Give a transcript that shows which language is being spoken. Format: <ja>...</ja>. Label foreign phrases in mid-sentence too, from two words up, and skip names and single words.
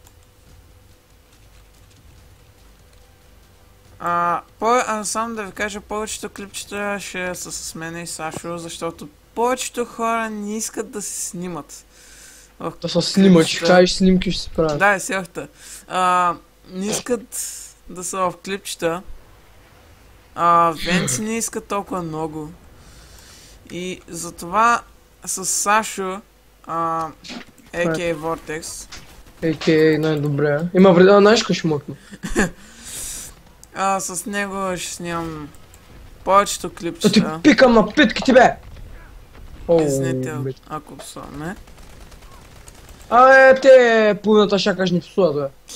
<bg>Само да ви кажа, повечето клипчета ще са с мен и Сашо, защото повечето хора не искат да се снимат. Да се снимат, ще кажеш снимки, ще се правят. Да, сяхта. Не искат да са в клипчета. Венци не искат толкова много. И затова с Сашо,</bg> <en>a.k.a. Vortex. A.k.a.</en> <bg>най-добре. Има вреда, знаеш какво ще мъкна? С него ще снимам повечето Да клипчета. ти пикам на питките, бе! Извинете, ако псуваме. Абе, те половината шакаш ни псуват, бе.</bg>